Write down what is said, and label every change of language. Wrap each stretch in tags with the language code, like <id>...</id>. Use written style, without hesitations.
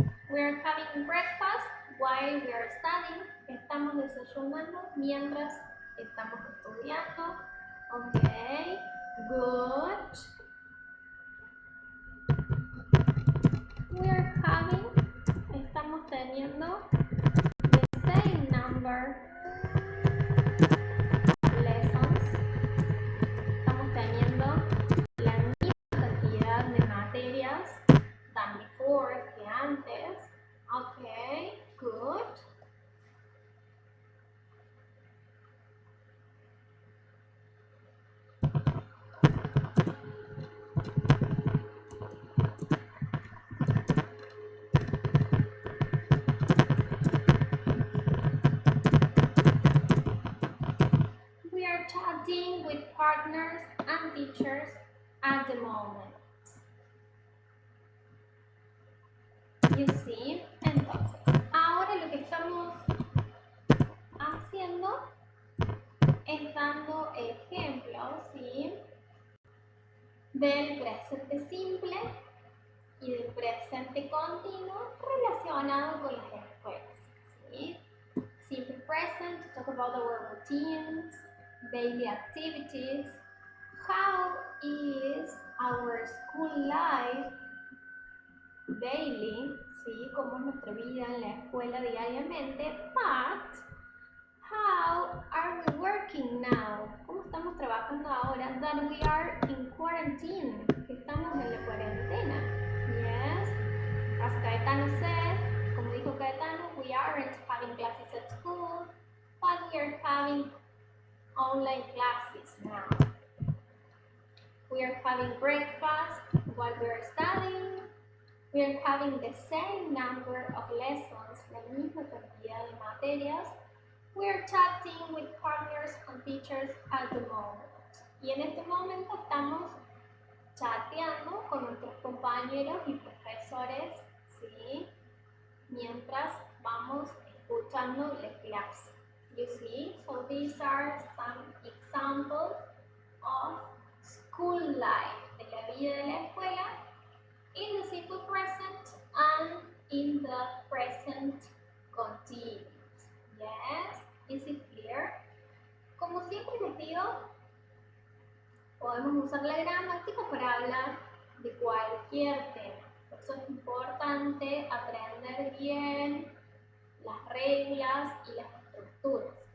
<en>We are having breakfast while we are studying.</en> <es>Estamos desayunando mientras estamos estudiando.</es> <en>Okay, good. We are having,</en> <es>estamos teniendo</es> <en>the same number of lessons. Estamos teniendo la misma cantidad de materias than before, que antes. Okay, good. We are chatting with partners and teachers at the moment. You see?</en> <es>Entonces, ahora lo que estamos haciendo es dando ejemplos, ¿sí? Del presente simple y del presente continuo relacionado con las escuelas, ¿sí?</es> <en>Simple present, to talk about our routines, daily activities, how is our school life daily, ¿sí?</en> <es>Cómo es nuestra vida en la escuela diariamente,</es> <en>but how are we working now?</en> <es>¿Cómo estamos trabajando ahora?</es> <en>That we are in quarantine,</en> <es>que estamos en la cuarentena,</es> <en>yes? As Caetano said,</en> <es>como dijo Caetano,</es> <en>we aren't having classes at school, but we are having online classes now. We are having breakfast while we are studying. We are having the same number of lessons,</en> <es>la misma cantidad de materias.</es> <en>We are chatting with partners and teachers at the moment.</en> <es>Y en este momento estamos chateando con nuestros compañeros y profesores, ¿sí? Mientras vamos escuchando la clase.</es> <en>You see, so these are some examples of school life,</en> <es>de la vida de la escuela,</es> <en>in the simple present and in the present continuous. Yes, is it clear?</en> <es>Como siempre les digo, podemos usar la gramática para hablar de cualquier tema. Por eso es importante aprender bien las reglas y las estructuras.</es>